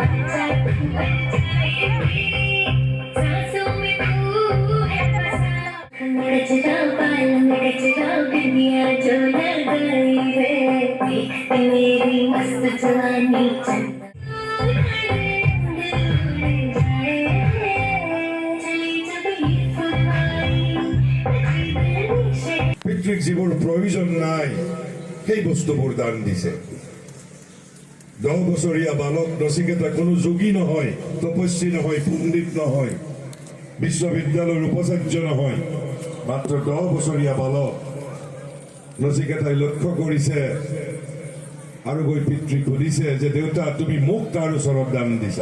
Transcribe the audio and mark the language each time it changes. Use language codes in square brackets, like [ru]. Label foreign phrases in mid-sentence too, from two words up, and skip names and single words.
[hi] सांसों में तू है बसा गजरा पालन गजरा दुनिया जो लगाई है देख मेरी मस्त जवानी चंदा [as] পিতৃক যিবোৰ প্ৰয়োজন নাই সেই বস্তুবোৰ দান দিছে 10 বছৰীয়া বালক নচিকেতা কোনো যোগী নহয়, তপস্বী নহয়, পণ্ডিত নহয়, বিশ্ববিদ্যালয়ৰ উপাচাৰ্য নহয়, মাত্ৰ 10 বছৰীয়া বালক নচিকেতাই লক্ষ্য কৰিছে আৰু গৈ পিতৃক সুধিছে যে দেউতা তুমি মোক কাৰ ওচৰত দান দিছা।